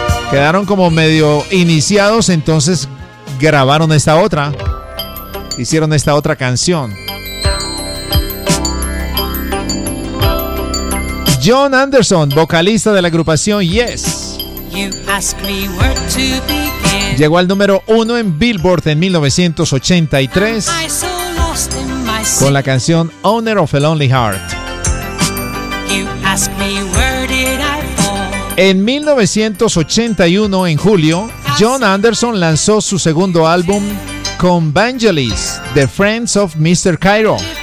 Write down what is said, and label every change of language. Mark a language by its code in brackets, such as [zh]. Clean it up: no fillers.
[es] Quedaron como medio iniciados, entonces grabaron esta otra. Hicieron esta otra canción. John Anderson, vocalista de la agrupación Yes. [en] You ask me where to begin. [es] Llegó al número uno en Billboard en 1983 con la canción Owner of a Lonely Heart. [en] You ask me where did I fall. [es] En 1981, en julio, John Anderson lanzó su segundo álbum con Vangelis, The Friends of Mr. Cairo.